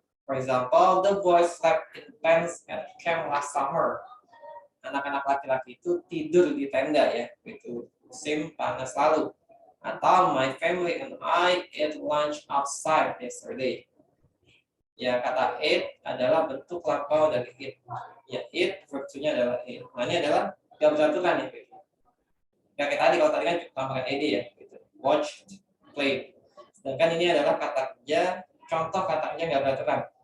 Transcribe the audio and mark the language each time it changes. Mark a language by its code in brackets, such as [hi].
[en] For example, the boys slept in tents at camp last summer. [id] Anak-anak laki-laki itu tidur di tenda ya, itu musim panas lalu. [en] Atau my family and I ate lunch outside yesterday. [id] Ya, kata ate adalah bentuk lampau dari eat. Ya, eat verb-nya adalah eat. Nah, ini adalah gak beraturan ya. Kayak tadi, kalau tadi kan tambahkan ed ya. Gitu. Watch, play. Sedangkan ini adalah kata kerja, contoh kata kerja nggak beraturan.